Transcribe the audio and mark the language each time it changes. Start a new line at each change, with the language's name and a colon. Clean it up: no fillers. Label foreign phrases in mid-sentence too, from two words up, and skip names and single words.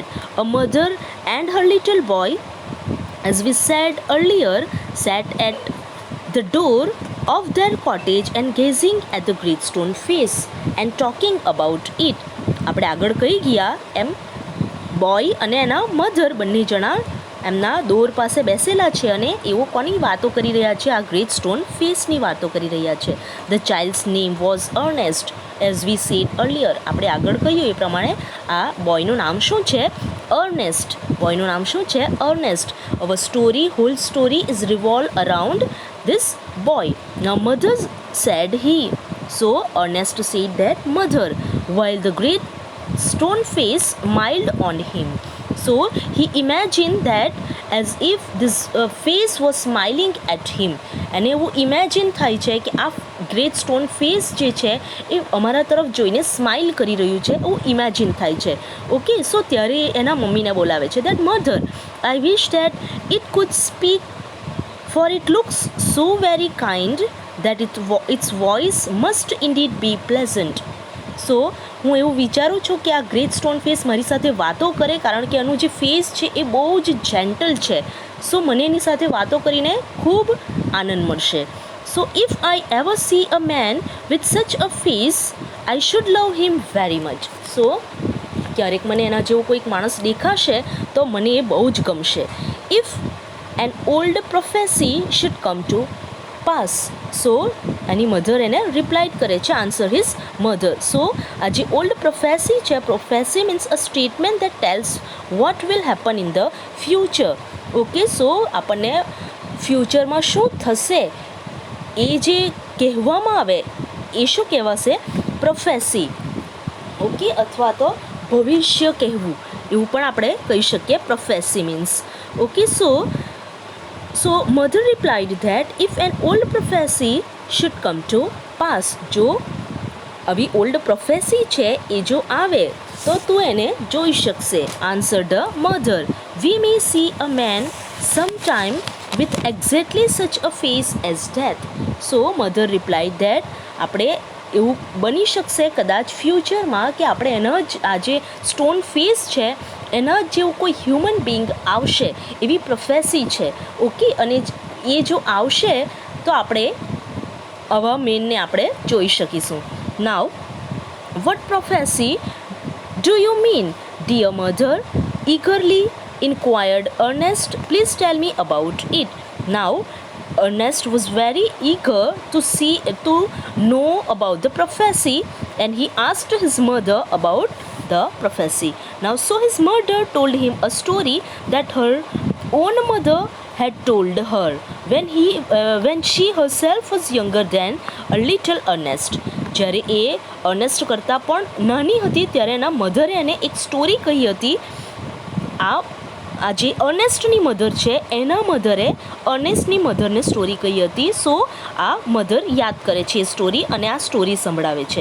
English: A mother and her little boy, as we said earlier, sat at the door of their cottage and gazing at the great stone face and talking about it.
Gujarati: આપણે આગળ કહી ગયા એમ બોય અને એના મધર બંને જણા એમના દોર પાસે બેસેલા છે અને એવો કોની વાતો કરી રહ્યા છે? આ
English: great stone face
Gujarati: વાતો કરી રહ્યા છે.
English: The child's name was Ernest, as we said earlier.
Gujarati: આપણે આગળ કહ્યું એ પ્રમાણે આ બોયનું નામ શું છે? અર્નેસ્ટ. બોયનું નામ શું છે? અર્નેસ્ટ.
English: our story, whole story is revolve around this boy. Now mother said he. So Ernest said that mother, while the great stone face smiled on him. So he imagined that as if this face was smiling at him.
Gujarati: અને એવું ઇમેજિન થાય છે કે આ
English: great stone face
Gujarati: જે છે એ અમારા તરફ જોઈને સ્માઇલ કરી રહ્યું છે એવું ઇમેજિન થાય છે. ઓકે, સો ત્યારે એના મમ્મીને બોલાવે છે
English: that mother, I wish that it could speak, for it looks so very kind that its voice must indeed be pleasant.
Gujarati: સો હું એવું વિચારું છું કે આ ગ્રેટ સ્ટોન ફેસ મારી સાથે વાતો કરે કારણ કે એનું જે ફેસ છે એ બહુ જ જેન્ટલ છે. સો મને એની સાથે વાતો કરીને ખૂબ આનંદ મળશે.
English: So if I ever see a man with such a face I should love him very much.
Gujarati: સો ક્યારેક મને એના જેવો કોઈક માણસ દેખાશે તો મને એ બહુ જ ગમશે.
English: ઇફ an old prophecy should come to pass.
Gujarati: So એની મધર એને રિપ્લાઇડ કરે છે,
English: answer his mother.
Gujarati: સો આ જે
English: old prophecy છે, prophecy means a statement that tells what will happen in the future.
Gujarati: ઓકે, સો આપણને ફ્યુચરમાં શું થશે એ જે કહેવામાં આવે એ શું કહેવાશે? પ્રોફેસી. ઓકે, અથવા તો ભવિષ્ય કહેવું એવું પણ આપણે કહી શકીએ.
English: prophecy means. Okay, So mother replied that if an old prophecy should come to pass,
Gujarati: જો આવી
English: old prophecy
Gujarati: છે એ જો આવે તો તું એને જોઈ શકશે.
English: answer the mother. We may see a man sometime with exactly such a face as death. So mother replied that
Gujarati: આપણે એવું બની શકશે કદાચ ફ્યુચરમાં કે આપણે એનો જ આ જે
English: stone face
Gujarati: છે એના જેવું કોઈ
English: human being
Gujarati: આવશે એવી પ્રોફેસી છે. ઓકે, અને એ જો આવશે તો આપણે આવા મેનને આપણે જોઈ શકીશું.
English: Now what prophecy do you mean dear mother? ઇગરલી inquired Ernest. Please tell me about it. Now Ernest was very eager to know about the prophecy, and he asked his mother about the prophecy. Now, so his mother told him a story that her own mother had told her when she herself was younger than a little Ernest.
Gujarati: જ્યારે એ અર્નેસ્ટ કરતાં પણ નાની હતી ત્યારે એના મધરે એને એક સ્ટોરી કહી હતી. આ જે અર્નેસ્ટની મધર છે એના મધરે અર્નેસ્ટની મધરને સ્ટોરી કહી હતી. સો આ મધર યાદ કરે છે એ સ્ટોરી અને આ સ્ટોરી સંભળાવે છે.